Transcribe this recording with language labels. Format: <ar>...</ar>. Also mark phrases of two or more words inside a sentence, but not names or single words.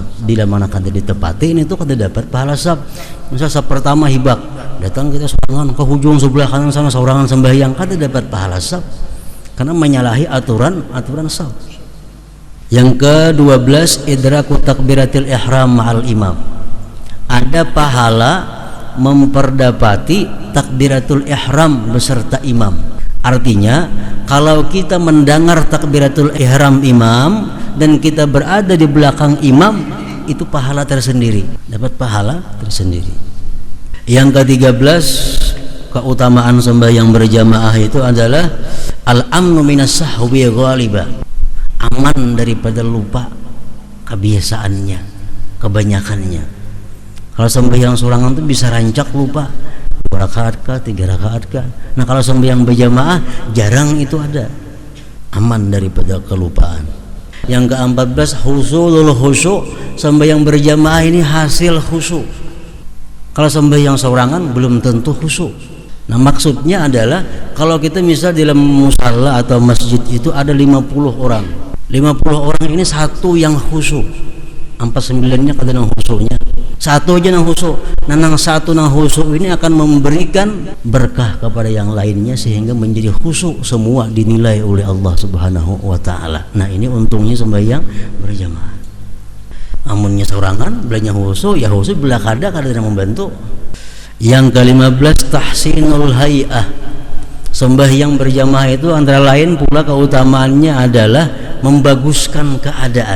<bjn>Bila mana kada ditepati ini tuh kada dapat pahala saf. Misal saf pertama hibak, datang kita sorangan ke hujung sebelah kanan sana sorangan sembahyang, kada dapat pahala saf karena menyalahi aturan saf.</bjn> <ar>Yang ke-12 idraku takbiratil ihram ma'al imam,</ar> <bjn>ada pahala memperdapati takbiratul ihram beserta imam.</bjn> <id>Artinya kalau kita mendengar takbiratul ihram imam dan kita berada di belakang imam, itu pahala tersendiri, dapat pahala tersendiri. Yang ke-13 keutamaan sembahyang berjamaah itu adalah</id> <ar>al-amnu minas sahwi ghaliba,</ar> <id>aman daripada lupa kebiasaannya, kebanyakannya.</id> <bjn>Kalau sembahyang sorangan itu bisa rancak lupa 2 rakaat kah, 3 rakaat kah. Nah, kalau sembahyang berjamaah jarang itu ada, aman daripada kelupaan. Yang ke-14</bjn> <ar>husulul khusyuk,</ar> <bjn>sembahyang berjamaah ini hasil khusyuk. Kalau sembahyang sorangan belum tentu khusyuk.</bjn> <id>Nah, maksudnya adalah kalau kita misal di dalam musalla atau masjid itu ada 50 orang.</id> <bjn>50 orang ini satu yang khusyuk, 49-nya kada nang khusyuknya, satu aja nang khusyuk. Nah, nang satu nang khusyuk ini akan memberikan berkah kepada yang lainnya sehingga menjadi khusyuk, semua dinilai oleh Allah</bjn> <ar>Subhanahu wa taala.</ar> <bjn>Nah, ini untungnya sembahyang berjamaah. Amunnya sorangan belanya khusyuk, ya khusyuk belah kada membantu. Yang ke-15</bjn> <ar>tahsinul hay'ah,</ar> <bjn>sembahyang berjamaah itu antara lain pula keutamaannya adalah membaguskan keadaan.</bjn>